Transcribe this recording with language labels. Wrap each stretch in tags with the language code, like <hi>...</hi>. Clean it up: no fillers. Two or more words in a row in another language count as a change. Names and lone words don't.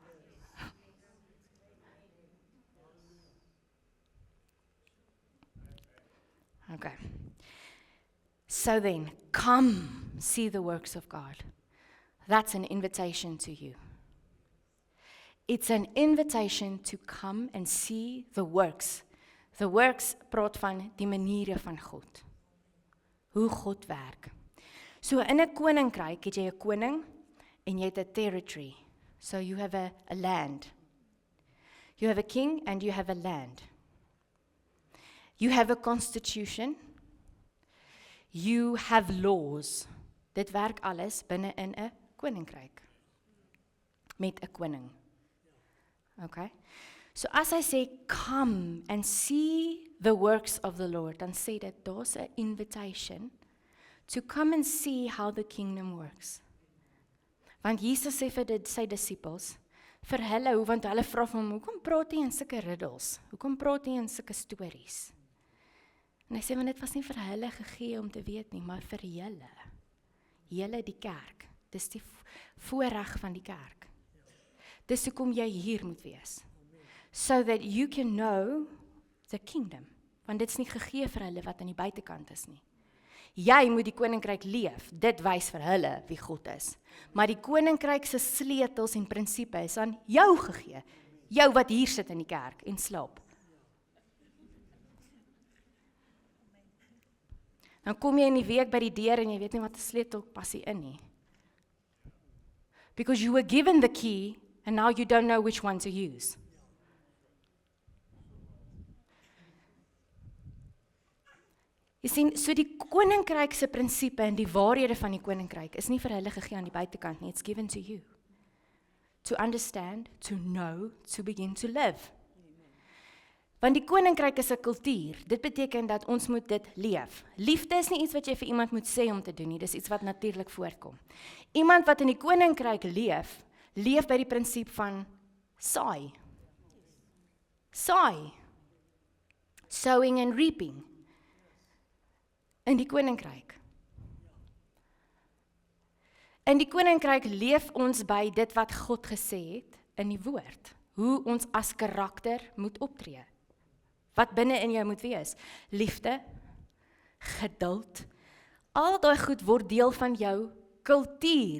<en>Okay. So then, come see the works of God. That's an invitation to you. It's an invitation to come and see the works. The works</en> <af>praat van die maniere van God. Hoe God werk. So in 'n koninkryk het jy 'n koning en jy het 'n territory.</af> <en>So you have a land. You have a king and you have a land. You have a constitution. You have laws.</en> <af>Dit werk alles binne in 'n koninkryk. Met 'n koning. Okay? So as hy sê,</af> <en>come and see the works of the Lord,</en> <af>dan sê dit, daar's 'n</af> <en>invitation to come and see how the kingdom works.</en> <af>Want Jesus sê vir sy disippels, vir hulle, want hulle vra van hom, hoekom praat jy in sulke riddels? Hoekom praat jy in sulke stories? En hy sê, want dit was nie vir hulle gegee om te weet nie, maar vir julle die kerk. Dis die voorreg van die kerk. Dis hoekom jy hier moet wees.</af> <en>So that you can know the kingdom.</en> <af>Want dit is nie gegee vir hulle wat aan die buitekant is nie. Jy moet die koninkryk leef, dit wys vir hulle wie God is. Maar die koninkryk se sleutels en prinsipe is aan jou gegee. Jou wat hier sit in die kerk en slaap. Dan kom jy in die week by die deur en jy weet nie wat 'n sleutel pas hier in nie.</af> <en>Because you were given the key and now you don't know which one to use.</en> <af>Jy sien, so die koninkryk se prinsipe en die waarhede van die koninkryk is nie vir hulle gegee aan die buitekant nie,</af> <en>it's given to you. To understand, to know, to begin to live.</en> <af>Want die koninkryk is 'n kultuur. Dit beteken dat ons moet dit leef. Liefde is nie iets wat jy vir iemand moet sê om te doen nie, dis iets wat natuurlik voorkom. Iemand wat in die koninkryk leef by die prinsip van saai. Saai.</af> <en>Sowing and reaping.</en> <af>In die koninkryk. In die koninkryk leef ons by dit wat God gesê het in die woord. Hoe ons as karakter moet optree. Wat binne in jou moet wees. Liefde, geduld, al daai goed word deel van jou kultuur.</af>